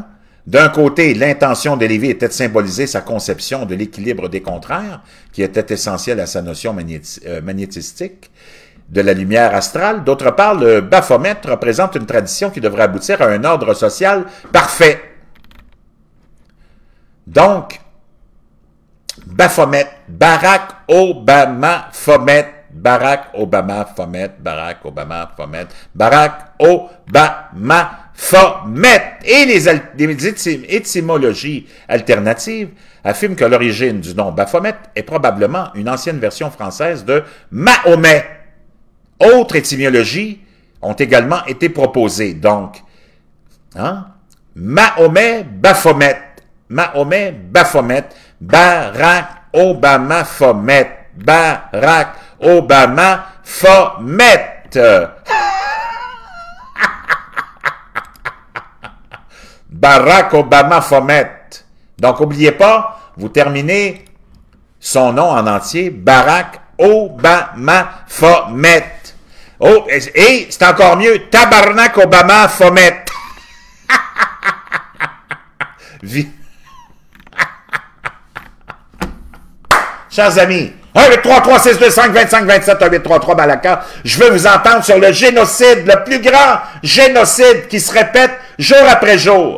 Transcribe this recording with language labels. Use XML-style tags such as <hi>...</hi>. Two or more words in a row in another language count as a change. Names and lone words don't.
<fr>D'un côté, l'intention de Lévy était de symboliser sa conception de l'équilibre des contraires, qui était essentiel à sa notion magnétistique, de la lumière astrale. D'autre part, le Baphomet représente une tradition qui devrait aboutir à un ordre social parfait. Donc, Baphomet, Barack Obama Fomet, Barack Obama Fomet, Barack Obama Fomet, Barack Obama Fomet. Et les étymologies alternatives affirment que l'origine du nom Baphomet est probablement une ancienne version française de Mahomet. Autres étymologies ont également été proposées. Donc, hein? Mahomet Baphomet, Mahomet Baphomet, Barack Obama Fomet, Barack Obama Fomet. Barack Obama Fomet. Donc, n'oubliez pas, vous terminez son nom en entier, Barack Obama Fomet. Oh, et c'est encore mieux, Tabarnak Obama Fomet. Chers amis, 1-833-625-2527, 1-833 Balaka, je veux vous entendre sur le génocide, le plus grand génocide qui se répète jour après jour.</fr>